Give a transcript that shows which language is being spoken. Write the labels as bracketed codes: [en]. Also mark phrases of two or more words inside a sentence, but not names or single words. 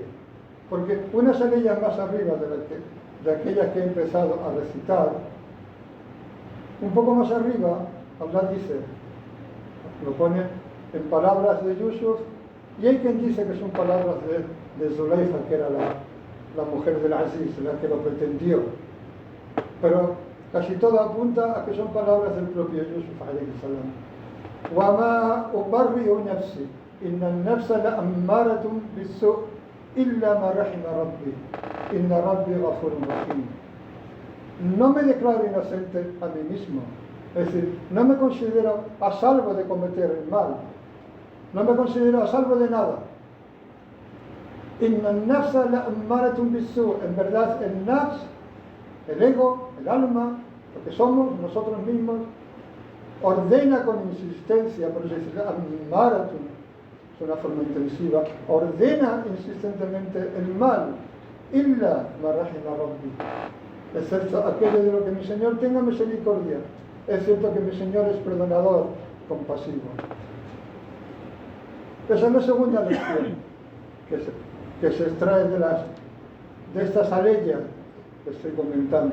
[es] Porque unas aleyas más arriba de aquellas que he empezado a recitar, un poco más arriba, Allah dice, lo pone en palabras de Yusuf, y hay quien dice que son palabras de Zuleifa, que era la mujer del Aziz, la que lo pretendió. Pero casi todo apunta a que son palabras del propio Yusuf, [ar] عليه السلام. وَمَا أُبَرِّئُ نَفْسِي إِنَّ النَّفْسَ لَأَمَّارَةٌ بِالسُّوءِ إِلَّا مَا رَحِمَ رَبِّي إِنَّ رَبِّي غَفُورٌ رَحِيمٌ. [es] No me declaro inocente a mí mismo, es decir, no me considero a salvo de cometer el mal, no me considero a salvo de nada. [ar] إن النفس لأمارة بالسوء', [es] en verdad el nafs, el ego, el alma, lo que somos nosotros mismos, ordena con insistencia, por eso dice ammaratun, es una forma intensiva, ordena insistentemente el mal, [ar] إلا ما رحم ربي, [es] excepto aquello de lo que mi Señor tenga misericordia. Es cierto que mi Señor es perdonador, compasivo. Esa es la segunda lección que se extrae de estas aleyas que estoy comentando.